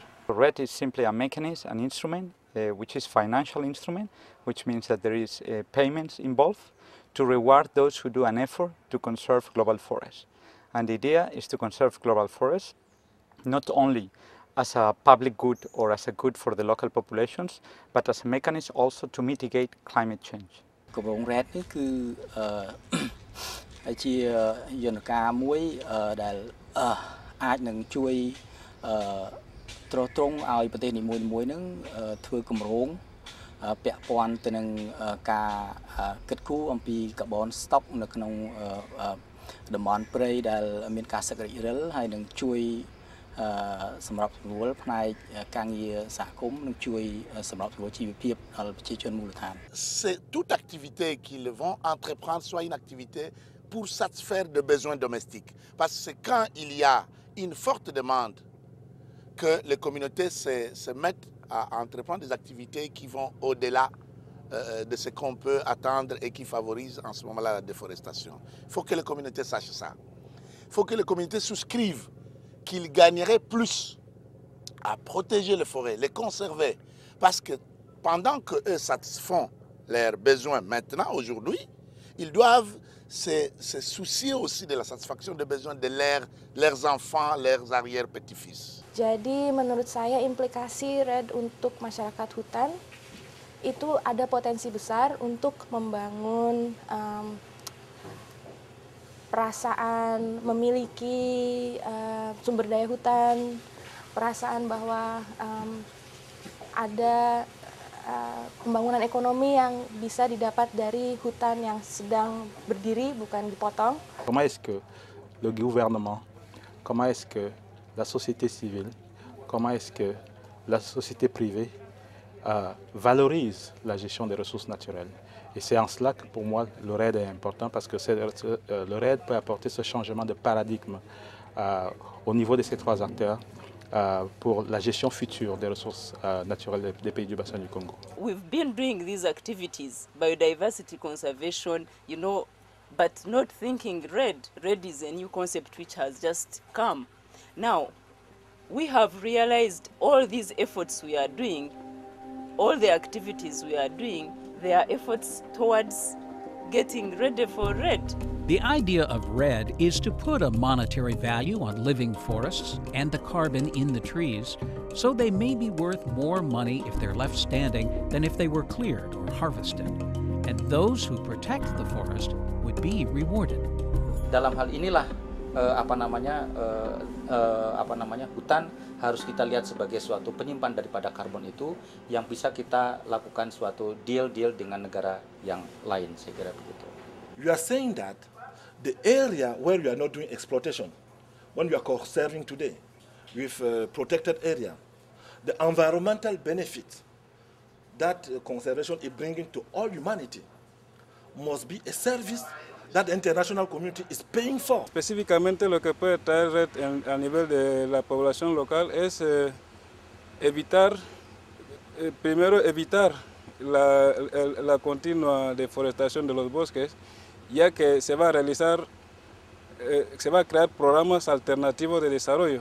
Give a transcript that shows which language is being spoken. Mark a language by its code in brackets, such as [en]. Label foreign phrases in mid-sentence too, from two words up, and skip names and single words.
[en] REDD is simply a mechanism, an instrument, which is financial instrument, which means that there is payments involved to reward those who do an effort to conserve global forests. And the idea is to conserve global forests not only as a public good or as a good for the local populations, but as a mechanism also to mitigate climate change. [km] គម្រោង REDD នេះគឺជាយន្តការមួយដែលអាចនឹងជួយទ្រទ្រង់ឲ្យប្រទេសនីមួយៗនឹងធ្វើគម្រោងពាក់ព័ន្ធទៅនឹងការគិតគូរអំពីកាបូនស្តុកនៅក្នុងតំបន់ព្រៃដែលមានការសឹករិចរិលហើយនឹងជួយសម្រាប់ស្រួលផ្នែកការងារសហគមន៍និងជួយសម្រាប់ស្រួលជីវភាពដល់ប្រជាជនមូលដ្ឋាន [fr] C'est toute activité qu'ils vont entreprendre soit une activité pour satisfaire des besoins domestiques. Parce que c'est quand il y a une forte demande que les communautés se mettent à entreprendre des activités qui vont au-delà de ce qu'on peut attendre et qui favorisent en ce moment-là la déforestation. Il faut que les communautés sachent ça. Il faut que les communautés souscrivent qu'ils gagneraient plus à protéger les forêts, les conserver. Parce que pendant qu'eux satisfont leurs besoins maintenant, aujourd'hui, ils doivent se soucier aussi de la satisfaction des besoins de leurs enfants, leurs arrière-petits-fils. [id] Jadi menurut saya implikasi REDD untuk masyarakat hutan itu ada potensi besar untuk membangun perasaan memiliki sumber daya hutan, perasaan bahwa ada pembangunan ekonomi yang bisa didapat dari hutan yang sedang berdiri, bukan dipotong. [fr] Comment est-ce que le gouvernement, comment est-ce que la société civile, comment est-ce que la société privée valorise la gestion des ressources naturelles? Et c'est en cela que pour moi le REDD est important parce que le REDD peut apporter ce changement de paradigme au niveau de ces trois acteurs pour la gestion future des ressources naturelles des pays du bassin du Congo. [en] We've been doing these activities, biodiversity conservation, but not thinking REDD. REDD is a new concept which has just come. Now, we have realized all these efforts we are doing, all the activities we are doing, they are efforts towards getting ready for REDD. The idea of REDD is to put a monetary value on living forests and the carbon in the trees, so they may be worth more money if they're left standing than if they were cleared or harvested. And those who protect the forest would be rewarded. [id] Dalam hal inilah hutan harus kita lihat sebagai suatu penyimpan daripada karbon itu yang bisa kita lakukan suatu deal dengan negara yang lain, saya kira begitu. [en] You are saying that the area where you are not doing exploitation, when you are conserving today with protected area, the environmental benefit that conservation is bringing to all humanity must be a service that the international community is paying for. [es] Específicamente lo que puede traer REDD a nivel de la población local es primero evitar la continua deforestación de los bosques, ya que se va a crear programas alternativos de desarrollo.